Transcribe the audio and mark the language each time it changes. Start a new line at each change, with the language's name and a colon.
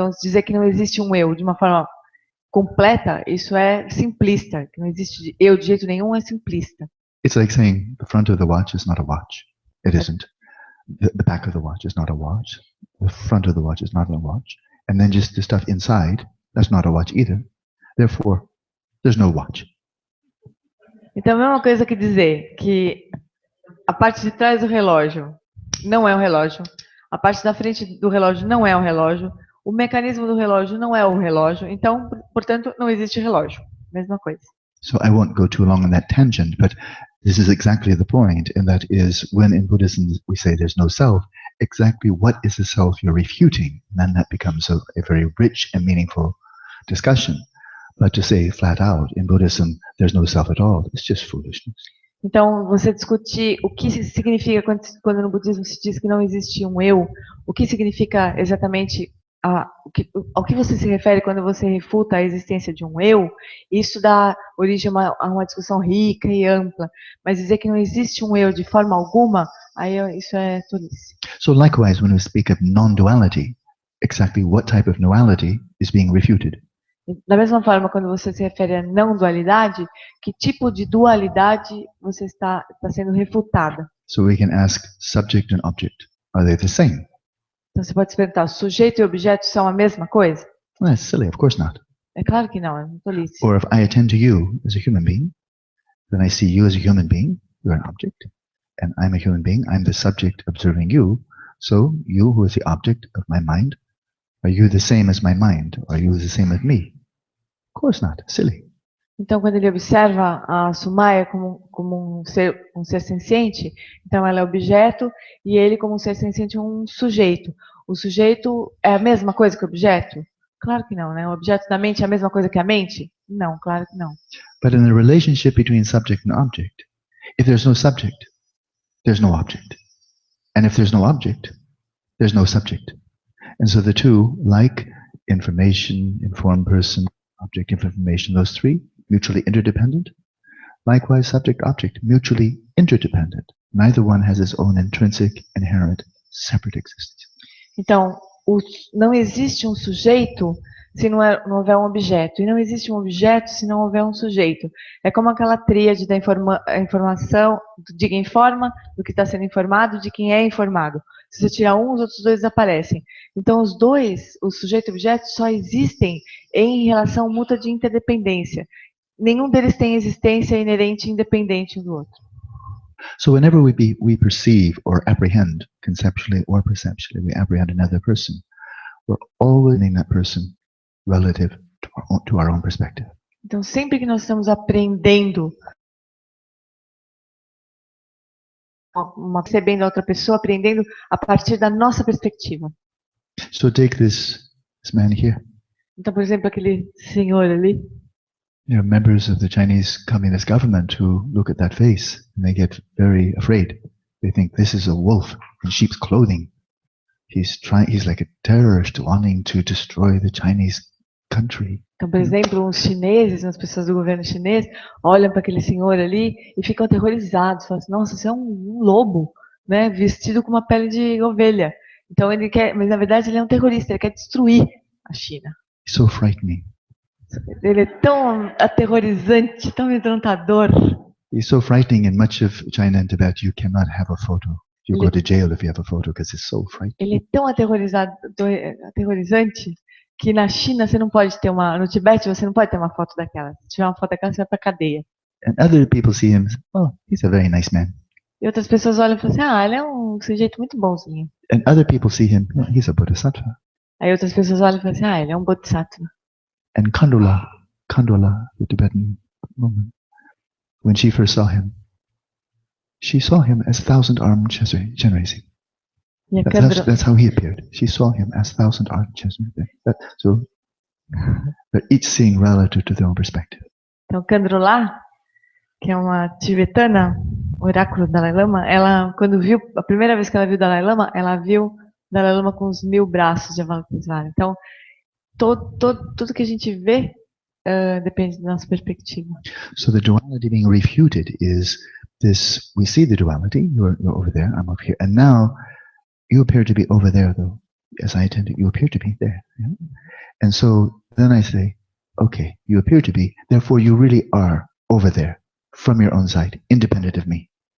Portuguese: Então, dizer que não existe um eu de uma forma completa, isso é simplista. Que não existe eu de jeito nenhum é simplista.
English: It's like saying the front of the watch is not a watch. It isn't. The back of the watch is not a watch. The front of the watch is not a watch. And then just the stuff inside, that's not a watch either. Therefore, there's no watch.
Portuguese: Então, é a mesma coisa que dizer que a parte de trás do relógio não é um relógio, a parte da frente do relógio não é um relógio, o mecanismo do relógio não é o relógio, então, portanto, não existe relógio. Mesma coisa.
English: So I won't go too long on that tangent, but this is exactly the point, and that is when in Buddhism we say there's no self, exactly what is the self you're refuting? And then that becomes a very rich and meaningful discussion. But to say flat out, in Buddhism, there's no self at all, it's just foolishness.
Portuguese: Então, você discutir o que significa quando no budismo se diz que não existe um eu, o que significa exatamente, ao que você se refere quando você refuta a existência de um eu, isso dá origem a uma discussão rica e ampla. Mas dizer que não existe um eu de forma alguma, aí isso é tolice.
English: So likewise, when we speak of non-duality, exactly what type of duality is being refuted?
Portuguese: Da mesma forma, quando você se refere a não dualidade, que tipo de dualidade você está sendo refutada?
English: So we can ask subject and object, are they the same?
Portuguese: Então você pode se perguntar, sujeito e objeto são a mesma coisa?
English: Well, that's silly, of course not.
Portuguese: É claro que não, é uma tolice.
English: Or if I attend to you as a human being, then I see you as a human being, you're an object, and I'm a human being, I'm the subject observing you, so you who is the object of my mind, are you the same as my mind? Are you the same as me? Of course not, silly.
Portuguese: Então, quando ele observa a Sumaya como um ser senciente, então ela é objeto e ele como um ser senciente é um sujeito. O sujeito é a mesma coisa que o objeto? Claro que não, né? O objeto da mente é a mesma coisa que a mente? Não, claro que não.
English: But in the relationship between subject and object, if there's no subject, there's no object. And if there's no object, there's no subject. And so the two, like information, informed person, object, information, those three, mutually interdependent. Likewise, subject, object, mutually interdependent. Neither one has its own intrinsic, inherent, separate existence.
Portuguese: Então, não existe um sujeito se não houver um objeto. E não existe um objeto se não houver um sujeito. É como aquela tríade da informação, de quem informa, do que está sendo informado, de quem é informado. Se você tirar um, os outros dois desaparecem. Então, os dois, o sujeito e o objeto, só existem em relação mútua de interdependência. Nenhum deles tem existência inerente e independente um do outro.
English: So whenever we perceive or apprehend, conceptually or perceptually, we apprehend another person, we're always in that person relative to our own perspective.
Portuguese: Então, sempre que nós estamos aprendendo, percebendo a outra pessoa, aprendendo a partir da nossa perspectiva.
English: So take this man here.
Portuguese: Então, por exemplo, aquele senhor ali,
English: There are members of the Chinese Communist government who look at that face and they get very afraid. They think this is a wolf in sheep's clothing. He's like a terrorist wanting to destroy the Chinese country.
Portuguese: então, por exemplo, os chineses, as pessoas do governo chinês, olham para aquele senhor ali e ficam aterrorizados. Falam assim, nossa, você é um lobo, né, vestido com uma pele de ovelha. Então ele quer, mas na verdade ele é um terrorista, ele quer destruir a China.
English: It's so frightening.
Portuguese: Ele é tão aterrorizante, tão amedrontador.
English: It's so frightening. In much of China and Tibet, you cannot have a photo. You go to jail if you have a photo because it's so frightening.
Portuguese: Ele é tão aterrorizante que na China você não pode ter no Tibete você não pode ter uma foto daquela. Se tiver uma foto daquela, você vai para cadeia.
English: And other people see him, oh, he's a very nice man.
Portuguese: E outras pessoas olham e falam assim, ele é um sujeito muito bonzinho.
English: And other people see him, oh, he's a bodhisattva.
Portuguese: Aí outras pessoas olham e falam assim, ele é um bodhisattva.
English: And Kandula, the Tibetan woman, when she first saw him as thousand-armed Chenrezig. That's how he appeared. She saw him as thousand-armed Chenrezig. So they're each seeing relative to their own perspective.
Portuguese: Então, Kandrula, que é uma tibetana, oráculo do Dalai Lama, ela, quando viu, a primeira vez que ela viu o Dalai Lama, ela viu o Dalai Lama com os 1000 braços de Avalokitesvara. Então, tudo que a gente vê depende da nossa perspectiva.
English: So the duality being refuted is this, we see the duality, you're over there, I'm over here, and now you appear to be over there though. As I attend it, you appear to be there. Yeah? And so then I say, okay, you appear to be, therefore you really are over there from your own side, independent of me.